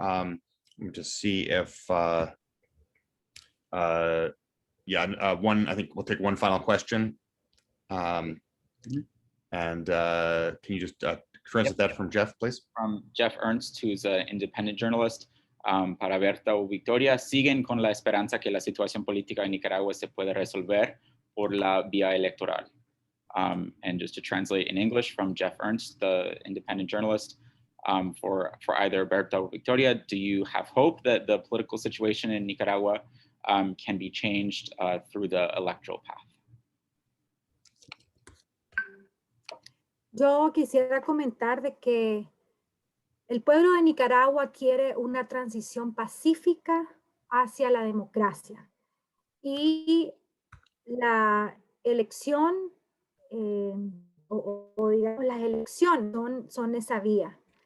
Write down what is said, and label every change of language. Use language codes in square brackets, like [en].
[en] Let me just see if I think we'll take one final question. And can you just translate that from Jeff, please? From Jeff Ernst, who's an independent journalist. [es] Para Berta o Victoria, siguen con la esperanza que la situación política en Nicaragua se puede resolver por la vía electoral. [en] And just to translate in English from Jeff Ernst, the independent journalist, for either Berta or Victoria, do you have hope that the political situation in Nicaragua can be changed through the electoral path? [es] Yo quisiera comentar de que el pueblo de Nicaragua quiere una transición pacífica hacia la democracia. Y la elección, digamos, las elecciones son esa vía.